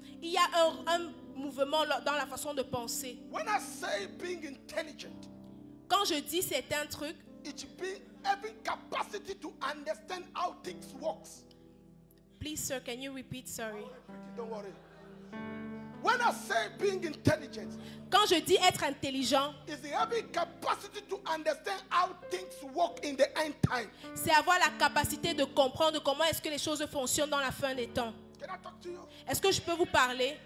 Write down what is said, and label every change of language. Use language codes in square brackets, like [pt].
[fr] Il y a un mouvement dans la façon de penser. [en] When I say being intelligent, [fr] Quand je dis c'est un truc, [en] it's being having capacity to understand how things works. please sir, can you repeat? Sorry. Don't worry. When I say being intelligent, [fr] Quand je dis être intelligent, [en] it's having capacity to understand how things work in the end time. [fr] c'est avoir la capacité de comprendre comment est-ce que les choses fonctionnent dans la fin des temps. [en] Can I talk to you? [fr] Est-ce que je peux vous parler?